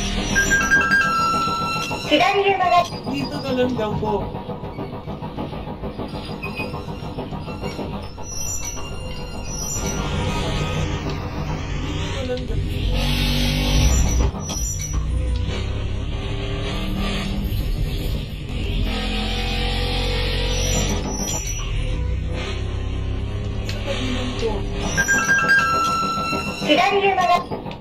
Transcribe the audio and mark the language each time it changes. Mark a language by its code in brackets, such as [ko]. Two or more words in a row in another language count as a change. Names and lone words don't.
[ja] 左へ曲がり、 [tl] Dito na lang daw po. Dito na lang daw. Sa tabi lang po. [ja] 左へ曲がり、